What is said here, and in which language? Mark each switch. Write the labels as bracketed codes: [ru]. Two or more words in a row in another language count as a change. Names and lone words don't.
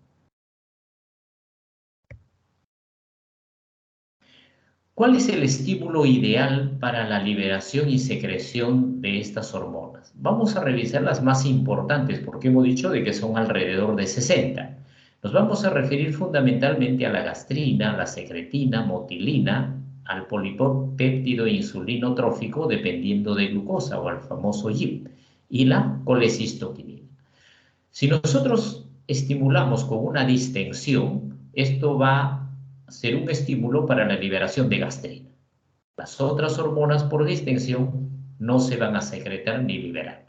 [es] ¿Cuál es el estímulo ideal para la liberación y secreción de estas hormonas? Vamos a revisar las más importantes porque hemos dicho de que son alrededor de 60. Nos vamos a referir fundamentalmente a la gastrina, la secretina, motilina, al polipéptido insulinotrófico dependiendo de glucosa o al famoso GIP y la colecistoquinina. Si nosotros estimulamos con una distensión, esto va a ser un estímulo para la liberación de gastrina. Las otras hormonas por distensión no se van a secretar ni liberar.